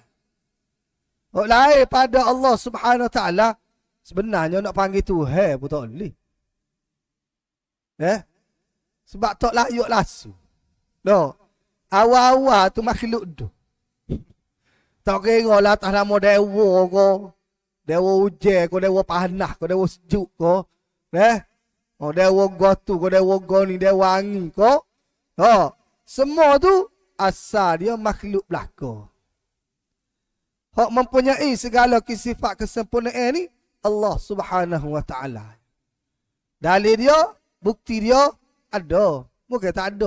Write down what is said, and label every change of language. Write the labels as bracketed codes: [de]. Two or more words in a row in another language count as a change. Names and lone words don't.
[ms] Hak lain pada [ar] الله سبحانه وتعالى [ms] sebenarnya nak panggil Tuhan pun tak boleh. Sebab tak layak lasu. Awal-awal tu makhluk tu. Tak kira lah atas nama dewa ko. Dewa hujan ko, dewa panas ko, dewa sejuk ko. Dewa gotu ko, dewa goni, dewa angin ko. Semua tu asal dia makhluk belaka. Hak mempunyai segala sifat kesempurnaan ni [ar] الله سبحانه وتعالى. [ms] Dalil dia, bukti dia ada. Bukan tak ada.